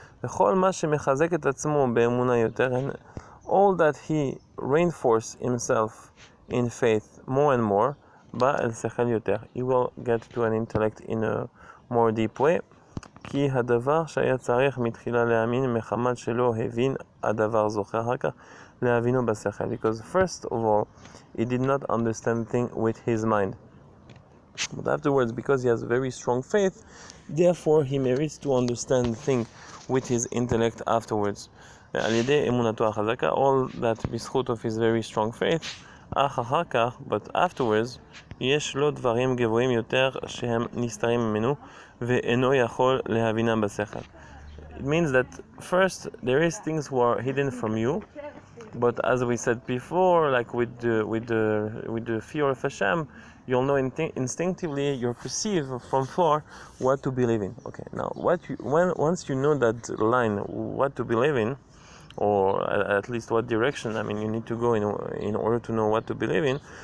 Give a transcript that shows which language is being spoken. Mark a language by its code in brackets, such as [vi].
[he] וכל מה שמחזק את עצמו באמונה יותר, [en] and all that he reinforces himself in faith more and more, [he] בא אל שכל יותר. [en] He will get to an intellect in a more deep way. [he] כי הדבר שהיה צריך מתחילה להאמין מחמת שלא הבין הדבר זוכה אחר כך להבינו בשכל. [en] Because first of all, he did not understand things with his mind. But afterwards, because he has very strong faith, therefore he merits to understand things with his intellect afterwards. [he] על ידי אמונתו החזקה, [en] all that [he] בזכות [en] of his very strong faith, [he] אך אחר כך, [en] but afterwards, [he] יש לו דברים גבוהים יותר שהם נסתרים ממנו, ואינו יכול להבינם בשכל. [en] It means that first there is things who are hidden from you, but as we said before, like with the fear of Hashem, you'll know instinctively, you'll perceive from far what to believe in. Okay, now once you know that line, what to believe in, or at least what direction, you need to go in order to know what to believe in.